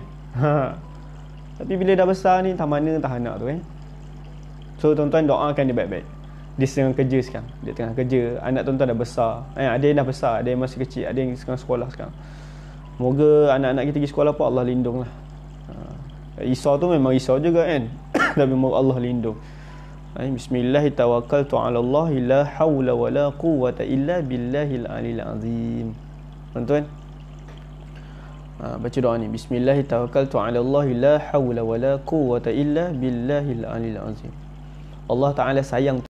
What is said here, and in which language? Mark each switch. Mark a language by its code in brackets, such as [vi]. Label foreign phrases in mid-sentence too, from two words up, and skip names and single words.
[ms] Tapi bila dah besar ni, tak mana tak anak tu kan. So tuan-tuan doakan dia baik-baik. Dia sedang kerja sekarang, dia tengah kerja, anak tuan-tuan dah besar, ada yang dah besar, ada yang masih kecil, ada yang sekarang sekolah sekarang. Moga anak-anak kita pergi sekolah pun Allah lindung lah. Risau tu memang risau juga kan. Tapi moga Allah lindung. [ar] بسم الله توكلت على الله لا حول ولا قوة إلا بالله العلي العظيم. [ms] Tuan-tuan, baca doa ni. [ar] بسم الله توكلت على الله لا حول ولا قوة إلا بالله العلي العظيم. [ms] Allah Ta'ala sayang